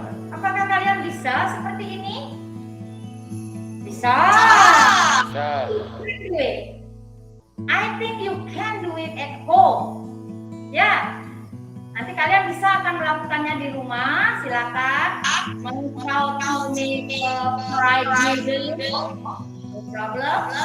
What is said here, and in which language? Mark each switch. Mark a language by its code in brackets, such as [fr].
[id] Apakah kalian bisa seperti ini? Bisa. [en] Do it. I think you can do it at home. [id] Ya. Nanti kalian bisa akan melakukannya di rumah. Silakan. [en] Mau make fried noodle, no problem.